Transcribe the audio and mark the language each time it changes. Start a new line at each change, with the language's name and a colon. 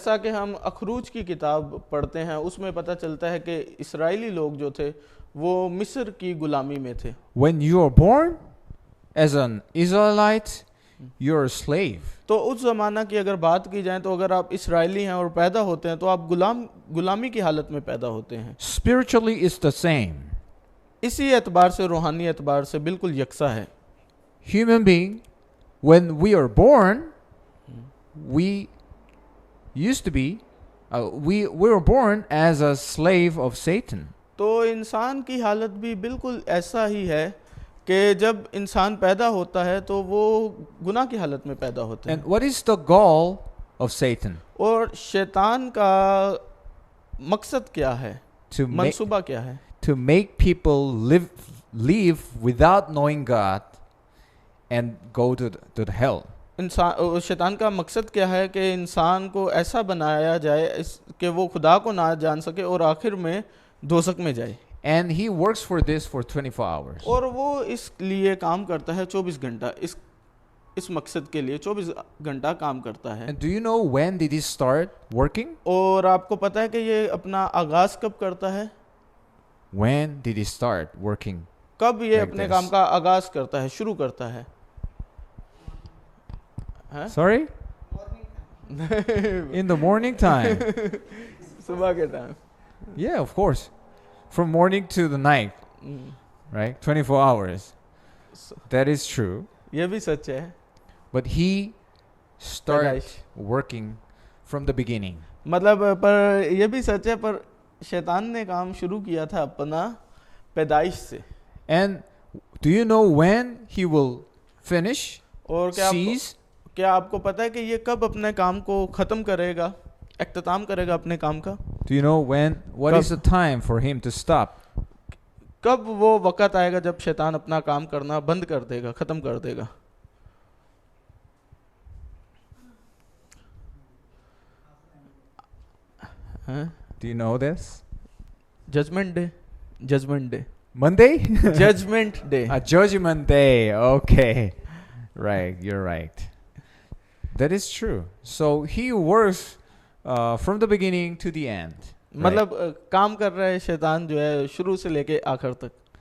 Hindi: जैसा कि हम अखरूज की किताब पढ़ते हैं उसमें पता चलता है कि इस्राएली लोग जो थे वो मिस्र की गुलामी में थे।
English: When you are born as an Israelite, you're a slave.
Hindi: तो उस ज़माना की अगर बात की जाए तो अगर आप इस्राएली हैं और पैदा होते हैं तो आप गुलामी की हालत में पैदा होते हैं।
English: Spiritually, it's the same.
Hindi: इसी एतबार से, रूहानी एतबार से बिल्कुल यकसा है।
English: Human being, when we are born, we used to be, we were born as a slave of Satan.
Hindi: तो इंसान की हालत भी बिल्कुल ऐसा ही है कि जब इंसान पैदा होता है तो वो गुनाह की हालत में पैदा होता है।
English: And what is the goal of Satan?
Hindi: और शैतान का मकसद क्या है,
English: To make,
Hindi: मंसूबा क्या है?
English: to make people live without knowing God and go to the hell.
Hindi: शैतान का मकसद क्या है कि इंसान को ऐसा बनाया जाए कि वो खुदा को ना जान सके और आखिर में दोज़ख में जाए।
English: And he works for this for 24 hours.
Hindi: और वो इस लिए काम करता है 24 घंटा, इस मकसद के लिए 24 घंटा काम करता है।
English: And do you know when did he start working?
Hindi: और आपको पता है कि ये अपना आगाज़ कब करता है?
English: When did he start working?
Hindi: कब ये
English: Like
Hindi: अपने
English: this.
Hindi: काम का आगाज़ करता है, शुरू करता है?
English: Sorry? In the morning time.
Hindi: सुबह के time.
English: Yeah, of course. From morning to the night, right? 24 hours. That is true.
Hindi: ये भी सच है।
English: But he started
Hindi: पैदाइश।
English: working from the beginning.
Hindi: मतलब पर ये भी सच है, पर शैतान ने काम शुरू किया था अपना पैदाइश से।
English: And do you know when he will finish?
Hindi: और
English: Cease?
Hindi: क्या आपको पता है कि ये कब अपने काम को ख़त्म करेगा, इख्तिताम करेगा अपने काम का?
English: Do you know when? What is the time for him to stop?
Hindi: कब वो वक़्त आएगा जब शैतान अपना काम करना बंद कर देगा, ख़त्म कर देगा?
English: Do you know this? Judgment day, judgment day, Monday? Judgment day. A judgment day. Okay. Right. You're right. That is true. So he works from the beginning to the end. Right?
Hindi: मतलब काम कर रहा है शैतान जो है शुरू से लेके आखिर तक